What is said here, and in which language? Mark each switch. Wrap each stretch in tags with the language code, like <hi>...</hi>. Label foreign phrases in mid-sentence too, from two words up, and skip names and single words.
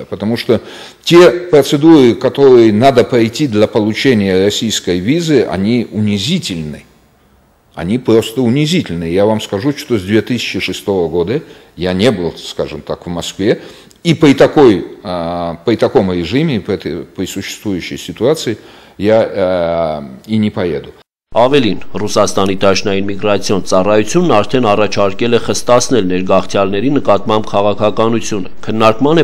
<ru>Потому что те процедуры, которые надо пройти для получения российской визы, они унизительны. Они просто унизительны. Я вам скажу, что с 2006 года я не был, скажем так, в Москве. И при таком режиме, при существующей ситуации, я и не поеду.</ru> <hy>Ավելին, Ռուսաստանի դաշնային միգրացիոն ծառայությունն արդեն առաջարկել է խստացնել ներգաղթյալների նկատմամբ քաղաքականությունը։ Քննարկման է</hy>